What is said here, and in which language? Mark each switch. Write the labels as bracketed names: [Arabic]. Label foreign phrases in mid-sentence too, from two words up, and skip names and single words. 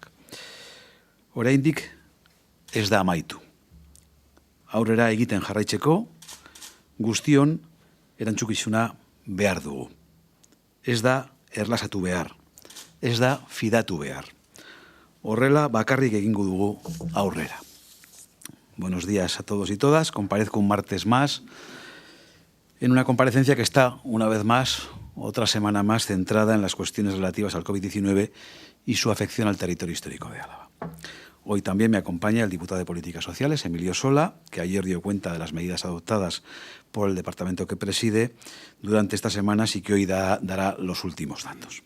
[Basque] Oraindik ez da amaitu. Aurrera egiten jarraitzeko, guztion erantzukizuna behar dugu. Ez da erlasatu behar, ez da fidatu behar. Horrela bakarrik egingo dugu aurrera. [Spanish] Buenos días a todos y todas. Comparezco un martes más en una comparecencia que está, una vez más, otra semana más, centrada en las cuestiones relativas al COVID-19 y su afección al territorio histórico de Álava. Hoy también me acompaña el diputado de Políticas Sociales, Emilio Sola, que ayer dio cuenta de las medidas adoptadas por el departamento que preside durante estas semanas y que hoy dará los últimos datos.